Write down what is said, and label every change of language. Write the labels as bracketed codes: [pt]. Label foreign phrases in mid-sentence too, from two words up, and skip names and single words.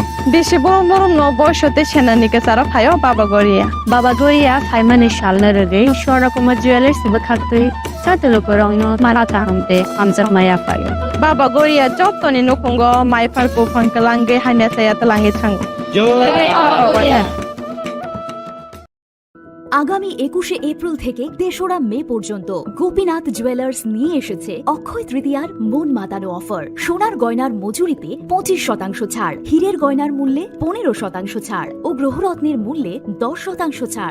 [trp] बेसे बरम न बयसते सेनानिके सारा फायो बाबा गोरिया फाइमाने शालना रगे शोरा कुमा ज्वेलर्स बखाते सातलो परंगनो माराता हमते हमजा माया फायो बाबा गोरिया जतनि नखंगो माइफारको फंकलांगे हाने साया तलांगे थांगो [bn] আগামী 21শে এপ্রিল থেকে ৩রা মে পর্যন্ত গোপীনাথ জুয়েলার্স নিয়ে এসেছে অক্ষয় তৃতীয়ার মন মাতানো অফার। সোনার গয়নার মজুরিতে 25% ছাড়, হীরের গয়নার মূল্যে 15% ছাড় ও গ্রহরত্নের মূল্যে 10% ছাড়।